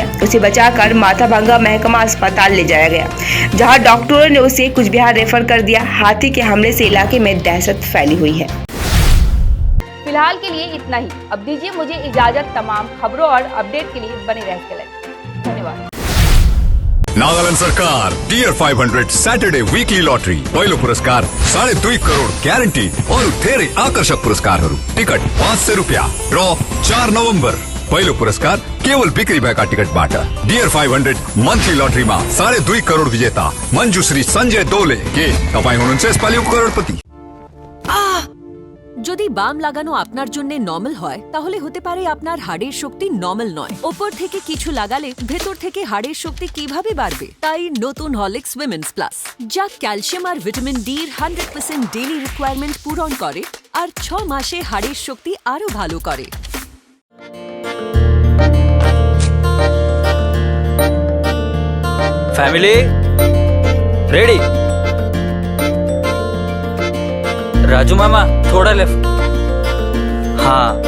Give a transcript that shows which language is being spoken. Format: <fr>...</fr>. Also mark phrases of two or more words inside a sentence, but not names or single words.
<hi>उसे बचाकर माथाभंगा महकमा अस्पताल ले जाया गया, जहां डॉक्टरों ने उसे कुछ बिहार रेफर कर दिया। हाथी के हमले से इलाके में दहशत फैली हुई है। फिलहाल के लिए इतना ही। अब दीजिए मुझे इजाजत। तमाम खबरों और अपडेट के लिए बने रहिए। धन्यवाद।</hi> <ne>नागालैंड सरकार टियर 500</ne> <en>saturday weekly</en> <ne>लॉटरी पहिलो पुरस्कार 2.5 करोड़ ग्यारेंटी और धेरै आकर्षक पुरस्कारहरू। टिकट 500 रुपया। ड्र 4 नवंबर। पहिलो पुरस्कार केवल बिक्री भएका टिकटबाट। टियर 500 मन्थली लटरीमा 2.5 करोड़ विजेता मञ्जुश्री संजय दोले। के तपाई हुनुहुन्छ यसपालि करोड़पति?</ne> <bn>যদি বাম লাগানো আপনার জন্য নরমাল হয় তাহলে হতে পারে আপনার হাড়ের শক্তি নরমাল নয়। উপর থেকে কিছু লাগালে ভেতর থেকে হাড়ের শক্তি কিভাবে বাড়বে? তাই নতুন হরলিক্স উইমেন্স প্লাস, যা ক্যালসিয়াম আর ভিটামিন ডি এর 100%</bn> <en>daily requirement</en> <bn>পূরণ করে আর 6 মাসে হাড়ের শক্তি আরো ভালো করে।</bn> <hi>फैमिली रेडी? राजू मामा थोड़ा लेफ्ट। हाँ।</hi>